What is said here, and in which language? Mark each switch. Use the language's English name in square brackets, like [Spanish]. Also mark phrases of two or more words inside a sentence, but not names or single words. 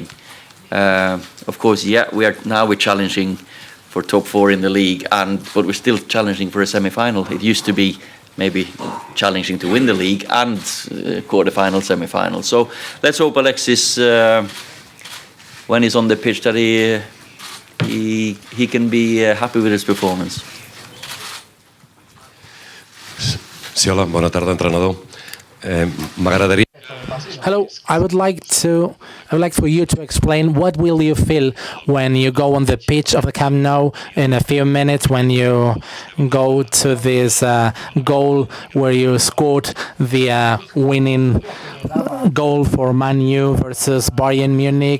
[English] Of course, yeah, we're challenging for top 4 in the league, but we're still challenging for a semi-final. It used to be maybe challenging to win the league and quarter-final, semi-final. So let's hope Alexis, when he's on the pitch, that he can be happy with his performance. [Catalan] Sí, hola, bona tarda, entrenador. M'agradaria... [English] Hello, I would like for you to explain what will you feel when you go on the pitch of the Camp Nou in a few minutes, when you go to this goal where you scored the winning goal for Man U versus Bayern Munich.